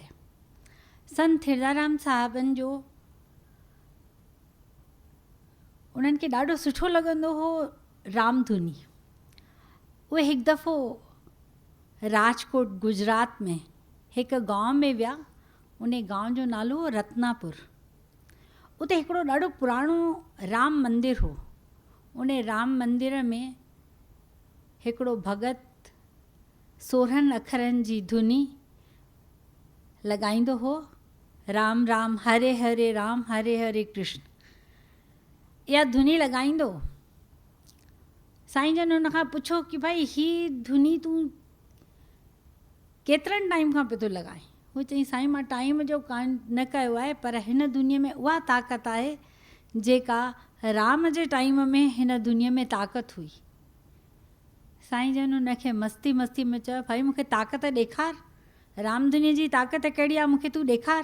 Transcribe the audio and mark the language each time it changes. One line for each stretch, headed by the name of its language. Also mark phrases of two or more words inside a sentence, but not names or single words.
Sindhi: संत हिरदाराम साहबनि जो उन्हनि खे ॾाढो सुठो लॻंदो हो रामधुनी। उहे हिकु दफ़ो राजकोट गुजरात में हिकु गांव में विया। उन गांव जो नालो हो रत्नापुर। उते हिकिड़ो ॾाढो पुराणो राम मंदिर हो। उन राम मंदिर में हिकिड़ो भगत 16 अखरनि जी धुनी लॻाईंदो हो, राम राम हरे हरे राम हरे हरे कृष्ण। इहा धुनी लॻाईंदो। साईं जन हुन खां पुछो कि भाई ही धुनी तूं केतिरनि टाइम खां पियो थो लॻाए? हू चई साईं मां टाइम जो कान न कयो आहे, पर हिन दुनिया में उहा ताक़त आहे जेका राम जे टाइम में हिन दुनिया में ताक़त हुई। साईं जन हुनखे मस्ती मस्ती में चयो भाई मूंखे ताक़त ॾेखार, रामधुनीअ जी ताक़त कहिड़ी आहे मूंखे तूं ॾेखार।